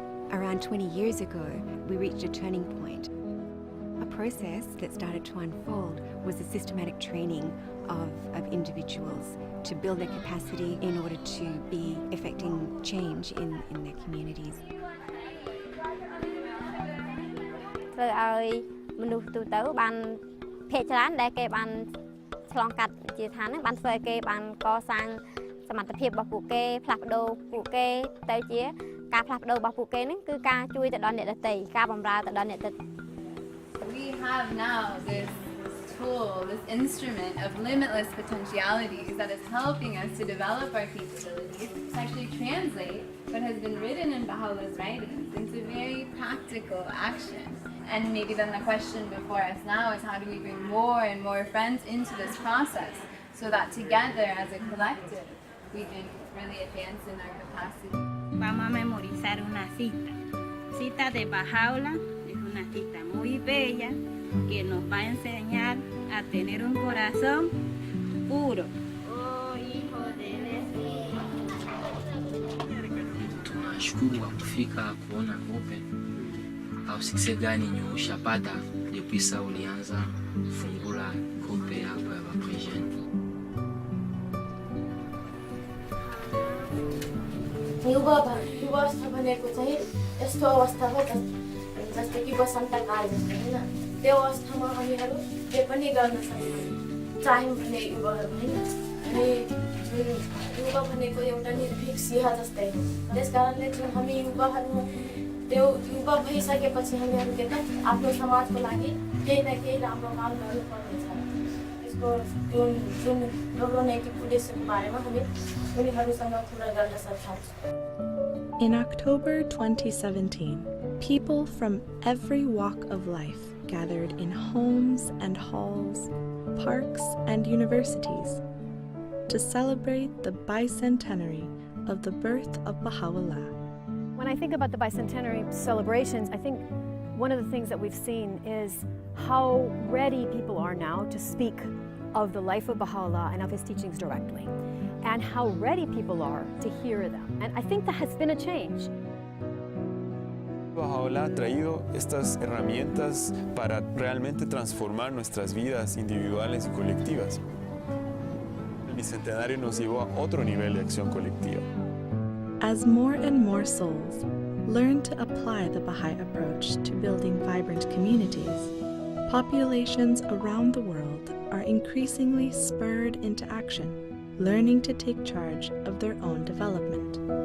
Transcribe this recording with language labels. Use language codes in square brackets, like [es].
[en] Around 20 years ago, we reached a turning point. A process that started to unfold was the systematic training of individuals to build their capacity in order to be effecting change in their communities. [km] ធ្វើឲ្យមនុស្សទូទៅបានភាគច្រើនដែលគេបានឆ្លងកាត់ជាឋានហ្នឹងបានធ្វើឲ្យគេបានកសាងសមត្ថភាពរបស់ពួកគេផ្លាស់ប្ដូរពួកគេទៅជាការផ្លាស់ប្ដូររបស់ពួកគេហ្នឹងគឺការជួយទៅដល់អ្នកដទៃការបម្រើទៅដល់អ្នកដទៃ [en] We have now this tool, this instrument of limitless potentialities that is helping us to develop our capabilities to actually translate what has been written in Baha'u'llah's writings into very practical action. And maybe then the question before us now is how do we bring more and more friends into this process so that together as a collective we can really advance in our capacity. [es] Vamos a memorizar una cita de Baha'u'llah. Una cita muy bella que nos va a enseñar a tener un corazón puro. Oh, hijo de [sw] Tunashukuru kwa kufika kuona Open. Au success gani nyo ushapata depuis ça ulianza fungula kope hapa ya Bapresian? [ne] युवा भनेको चाहिँ यस्तो अवस्था हो जस्तै कि वसन्तकाल जस्तो हैन त्यो अवस्थामा हामीहरू के पनि गर्न सक्छौँ चाह्यौँ भने युवाहरू हैन अनि युवा भनेको एउटा निर्भीक सिंह जस्तै हो त्यसकारणले जुन हामी युवाहरू त्यो युवा भइसकेपछि हामीहरू के त आफ्नो समाजको लागि केही न केही राम्रो काम गर्नुपर्नेछ यसको जुन राम्रो नैतिक उद्देश्यको बारेमा हामी उनीहरूसँग कुरा गर्न सक्छौँ. [en] In October 2017, people from every walk of life gathered in homes and halls, parks and universities to celebrate the bicentenary of the birth of Baha'u'llah. When I think about the bicentenary celebrations, I think one of the things that we've seen is how ready people are now to speak of the life of Baha'u'llah and of his teachings directly, and how ready people are to hear them. And I think that has been a change. [es] Baha'u'llah ha traído estas herramientas para realmente transformar nuestras vidas individuales y colectivas. El bicentenario nos llevó a otro nivel de acción colectiva. [en] As more and more souls learn to apply the Baha'i approach to building vibrant communities, populations around the world are increasingly spurred into action, learning to take charge of their own development.